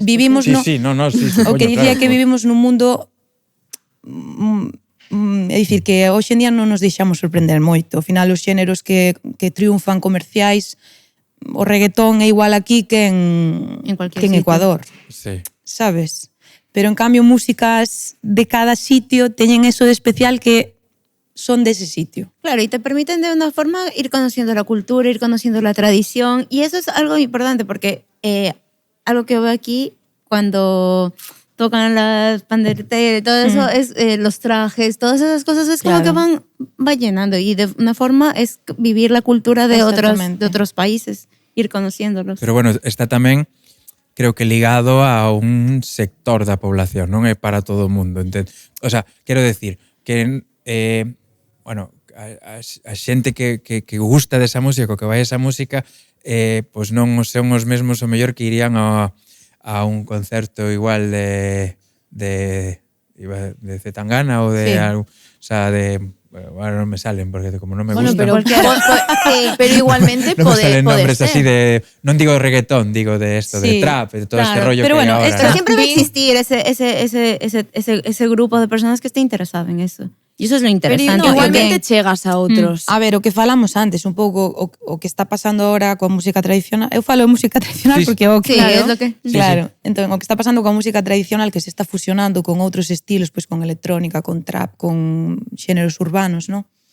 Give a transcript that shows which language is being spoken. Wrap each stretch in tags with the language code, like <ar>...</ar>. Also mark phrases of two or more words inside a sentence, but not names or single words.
<gl>Vivimos o que dicía que vivimos nun mundo é dicir que hoxe en día non nos deixamos sorprender moito. Ao final os xéneros que triunfan comerciais, o reggaetón é igual aquí que en Ecuador. Sí. Sabes? Pero en cambio músicas de cada sitio teñen eso de especial que son de ese sitio.</gl> <es>Claro, y te permiten de una forma ir conociendo la cultura, ir conociendo la tradición, y eso es algo importante porque algo que veo aquí cuando tocan las pandereteras, todo eso es los trajes, todas esas cosas es como que va llenando y de una forma es vivir la cultura de otros países, ir conociéndolos.</es> <gl>Pero bueno, está tamén creo que ligado a un sector da población, non é para todo o mundo. O sea, quero decir que bueno, a xente que gusta desa música, que vai a esa música, pois non son os mesmos o mellor que irían a un concerto igual de Zetangana ou de algo, o sea, bueno, non me salen porque como non me gusta. Pero igualmente non me salen</gl> <es>nombres así de,</es> <gl>non digo</gl> <es>reggaetón, digo de esto, de trap, de todo este rollo pero que bueno, hay ahora. Pero siempre va a existir ese grupo de personas que esté interesado en eso.</es> <gl>E iso é lo interesante. Pero igualmente chegas a outros. A ver, o que falamos antes, un pouco o que está pasando ahora coa música tradicional. Eu falo de música tradicional porque é o que... Sí, é lo que... Claro. Entón, o que está pasando coa música tradicional que se está fusionando con outros estilos, pois con electrónica, con trap, con xéneros urbanos, non?</gl>